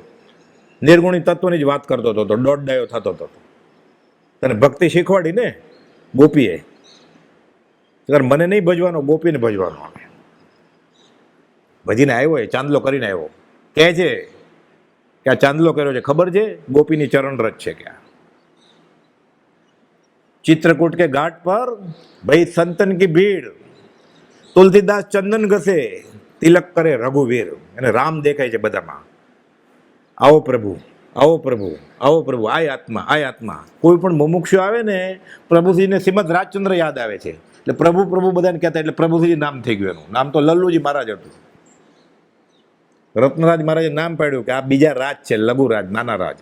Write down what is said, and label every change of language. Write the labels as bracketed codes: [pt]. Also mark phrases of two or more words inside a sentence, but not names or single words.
[gu] નિર્ગુણી તત્વની જ વાત કરતો હતો, દોઢ ડાયો થતો હતો. તને ભક્તિ શીખવાડી ને ગોપીએ. મને નહીં ભજવાનો, ગોપીને ભજવાનો. આવે ભજીને આવ્યો, એ ચાંદલો કરીને આવ્યો. કહે છે કે આ ચાંદલો કર્યો છે ખબર છે? ગોપીની ચરણ રજ છે. [hi] ક્યાં चित्रकूट के घाट पर भाई संतन की भीड़, तुलसीदास चंदन घसे, तिलक करे रघुवीर. [gu] અને રામ દેખાય છે બધામાં. આવો પ્રભુ, આવો પ્રભુ, આવો પ્રભુ, આય આત્મા. કોઈ પણ મુમુક્ષુ આવે ને, પ્રભુજીને શ્રીમદ રાજચંદ્ર યાદ આવે છે. એટલે પ્રભુ પ્રભુ બધાને કહેતા, એટલે પ્રભુજી નામ થઈ ગયું. એનું નામ તો લલ્લુજી મહારાજ હતું. રત્નરાજ મહારાજે નામ પાડ્યું કે આ બીજા રાજ છે, લઘુરાજ, નાના રાજ.